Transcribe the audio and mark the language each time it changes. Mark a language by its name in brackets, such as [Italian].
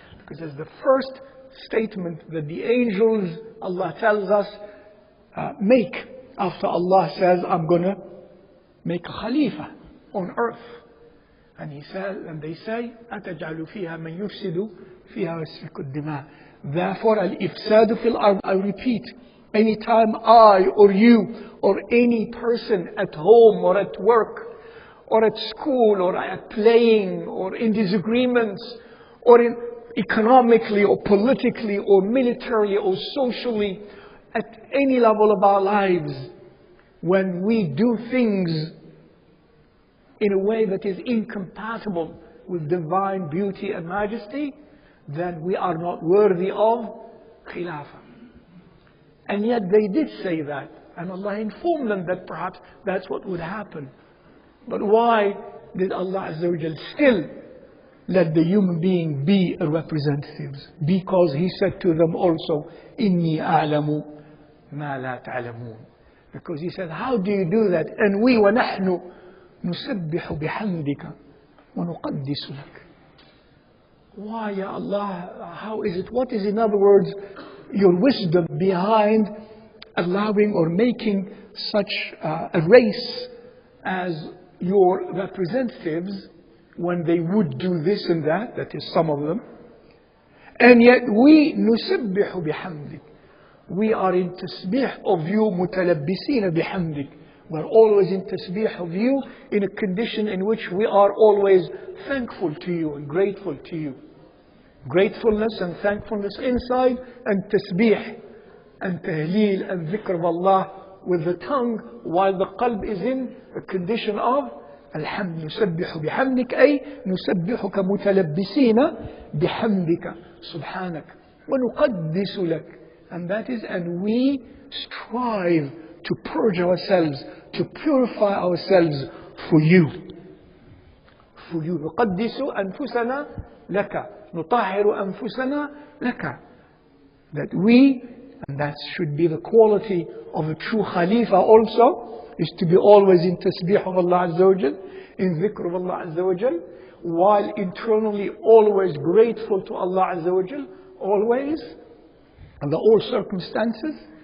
[English] Because as the first statement that the angels, Allah tells us, make after Allah says, I'm going to make a Khalifa on earth. And he says, and they say, [Arabic] أَتَجْعَلُ فِيهَا مَنْ يُفْسِدُ فِيهَا وَيَسْفِكُ الدِّمَاءَ. [English] Therefore, [Arabic] al-ifsadu fil ard, [English] I repeat, anytime I or you or any person at home or at work or at school or at playing or in disagreements or in economically or politically or militarily or socially, at any level of our lives, when we do things in a way that is incompatible with divine beauty and majesty, then we are not worthy of Khilafah. And yet they did say that, and Allah informed them that perhaps that's what would happen. But why did Allah Azza wa Jal still let the human being be a representative? Because He said to them also, [Arabic] إِنِّي أَعْلَمُ مَا لَا تَعْلَمُونَ. [English] Because He said, how do you do that? And we [Arabic] وَنَحْنُ نُسَبِّحُ بِحَمْدِكَ وَنُقَدِّسُ لَكَ. [English] Why, Ya Allah? How is it? What is, in other words, your wisdom behind allowing or making such a race as your representatives when they would do this and that, that is some of them, and yet we [Arabic] نُسَبِّحُ بِحَمْدِكَ. [English] We are in tasbih of you, [Arabic] مُتَلَبِّسِينَ بِحَمْدِكَ. [English] We're always in tasbih of you in a condition in which we are always thankful to you and grateful to you. Gratefulness and thankfulness inside, and tasbih and tahleel and dhikr of Allah with the tongue, while the qalb is in a condition of الحمد. [Arabic] نسبح بحمدك أي نسبحك متلبسين بحمدك سبحانك ونقدس لك. [English] And that is, and we strive to purge ourselves, to purify ourselves for you. For you. [Arabic] نقدس أنفسنا لك. نطهر أنفسنا لك. [English] That we, and that should be the quality of a true Khalifa also, is to be always in tasbih of Allah Azza wa Jal, in dhikr of Allah Azza wa Jal, while internally always grateful to Allah Azza wa Jal, always, under all circumstances.